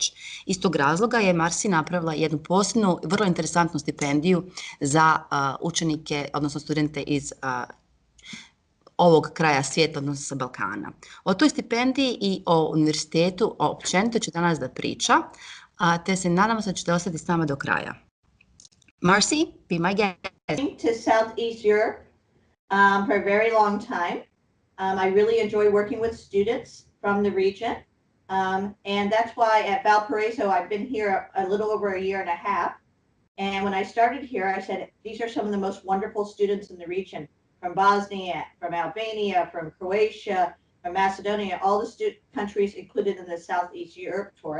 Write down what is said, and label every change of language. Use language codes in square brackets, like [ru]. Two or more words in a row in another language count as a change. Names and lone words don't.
[bs] Iz tog razloga je Marci napravila jednu posebnu, vrlo interesantnu stipendiju za učenike, odnosno studente iz ovog kraja svijeta, odnosno sa Balkana. O toj stipendiji i o univerzitetu općenito će danas da priča, te se nadamo se da ćete ostati s nama do kraja. [en] Marci, be my guest. To Southeast Europe for a very long time. I really enjoy working with students from the region. And that's why at Valparaiso, I've been here a little over a year and a half. And when I started here, I said, these are some of the most wonderful students in the region, from Bosnia, from Albania, from Croatia, from Macedonia, all the countries included in the Southeast Europe tour.